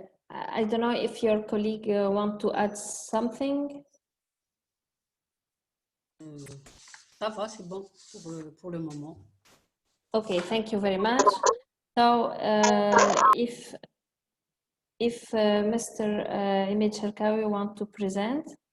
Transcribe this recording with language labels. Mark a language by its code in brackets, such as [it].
[en] I don't know if your colleague want to add something. [fr] Ça va, c'est bon pour le moment. [en] Okay, thank you very much. So, if Mr. Imad Sharkawi want to present.